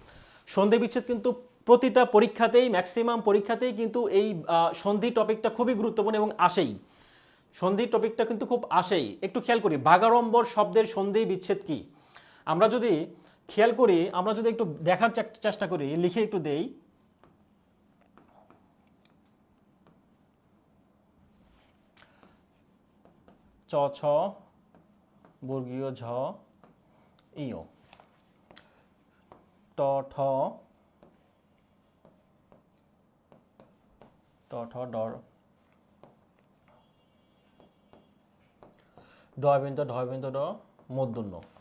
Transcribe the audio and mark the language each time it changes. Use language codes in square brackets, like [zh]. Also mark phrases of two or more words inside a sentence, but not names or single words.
[bn] সন্ধি বিচ্ছেদ কিন্তু প্রতিটা পরীক্ষাতেই, ম্যাক্সিমাম পরীক্ষাতেই কিন্তু এই সন্ধি টপিকটা খুবই গুরুত্বপূর্ণ এবং আসেই। সন্ধি টপিকটা কিন্তু খুব আসেই। একটু খেয়াল করি বাগাড়ম্বর শব্দের সন্ধি বিচ্ছেদ কি। আমরা যদি খেয়াল করি, আমরা যদি একটু দেখার চেষ্টা করি, লিখে একটু দেই। চ ছ বর্গীয় ঝ ইয়, ট ঠ ডর, ডয়বিন্দু ঢয়বিন্দু ড, মূর্ধন্য।